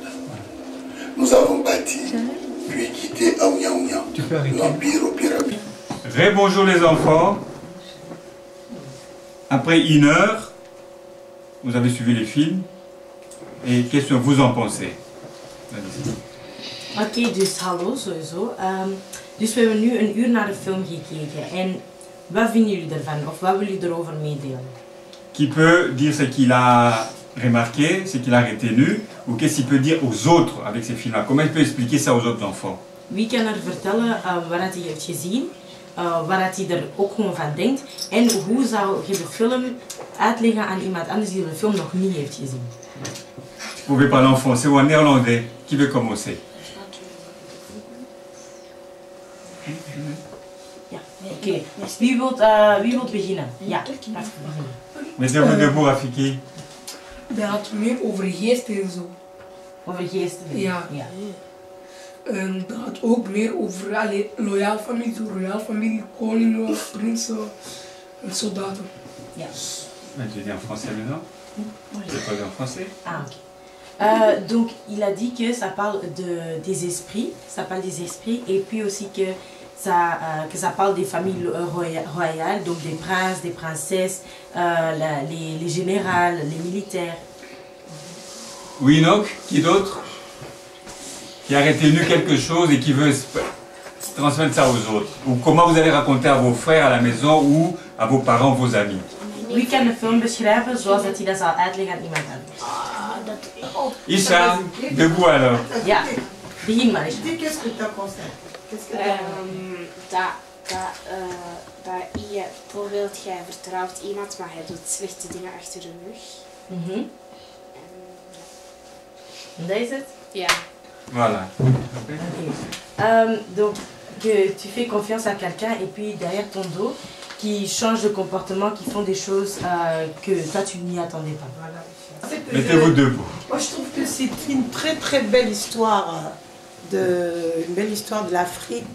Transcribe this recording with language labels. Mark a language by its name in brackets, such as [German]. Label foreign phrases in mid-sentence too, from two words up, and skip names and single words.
[French] Nous avons bâti, puis quitté Aouya Ouya, l'empire au pyramide. Rebonjour les enfants. Après 1 heure, vous avez suivi les films. Et qu'est-ce que vous en pensez? [Dutch] Oké, dus hallo sowieso. Dus we hebben nu 1 uur naar de film gekeken. En wat vinden jullie ervan? Of wat willen jullie erover meedelen? [French] Qui peut dire ce qu'il a remarqué, ce qu'il a retenu, ou qu'est-ce qu'il peut dire aux autres avec ces films-là? Comment il peut expliquer ça aux autres enfants? [Dutch] Wie kan er vertellen wat hij heeft gezien, wat hij er ook gewoon van denkt en hoe zou je de film uitleggen aan iemand anders die de film nog niet heeft gezien? [French] Vous pouvez parler en français ou en néerlandais. Qui veut commencer? [Dutch] Ja, oké. Wie wilt beginnen? Ja, laten we beginnen. [French] Mettez-vous debout, Rafiki. [Dutch] Dat gaat meer over geesten en zo. Over geesten? Ja. Ja. Dat gaat ook meer over loyaal familie, koningen, prinsen en soldaten. Ja. [French] Je dis en français maintenant? Je vais parler en français. Ah, ok. Donc, il a dit que ça parle des esprits, et puis aussi que ça parle des familles royales, donc des princes, des princesses, les générales, les militaires. Oui, Enoch, qui d'autre? Qui a retenu quelque chose et qui veut transmettre ça aux autres? Ou comment vous allez raconter à vos frères à la maison ou à vos parents, vos amis? [Dutch] Wie kan de film beschrijven zoals dat hij dat zal uitleggen aan iemand anders? [French] Isha, debout alors. [Dutch] Ja, begin maar eens. [French] Qu'est-ce que tu as pensé? [Dutch] Dat je, bijvoorbeeld, jij vertrouwt iemand, maar hij doet slechte dingen achter de rug. Dat is het? Ja. [French] Voilà. Donc, que tu fais confiance à quelqu'un et puis derrière ton dos, qui changent de comportement, qui font des choses que toi tu n'y attendais pas. Voilà. Mettez-vous debout. Moi je trouve que c'est une très très belle histoire de l'Afrique.